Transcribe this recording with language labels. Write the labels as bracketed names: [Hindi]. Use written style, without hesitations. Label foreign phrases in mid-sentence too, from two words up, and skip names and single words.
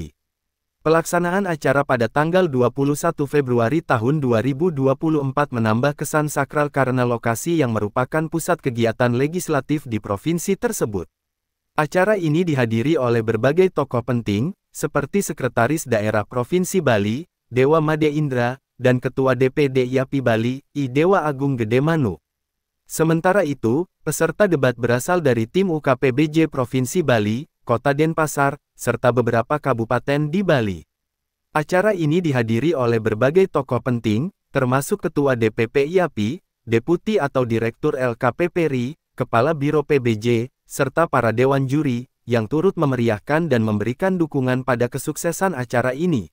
[Indonesian] Pelaksanaan acara pada tanggal 21 Februari tahun 2024 menambah kesan sakral karena lokasi yang merupakan pusat kegiatan legislatif di provinsi tersebut. Acara ini dihadiri oleh berbagai tokoh penting, seperti Sekretaris Daerah Provinsi Bali, Dewa Made Indra, dan Ketua DPD IAPI Bali, I Dewa Agung Gedemanu. Sementara itu, peserta debat berasal dari tim UKPBJ Provinsi Bali, Kota Denpasar, serta beberapa kabupaten di Bali. Acara ini dihadiri oleh berbagai tokoh penting, termasuk Ketua DPP IAPI, Deputi atau Direktur LKP PERI, Kepala Biro PBJ, serta para dewan juri, yang turut memeriahkan dan memberikan dukungan pada kesuksesan acara ini.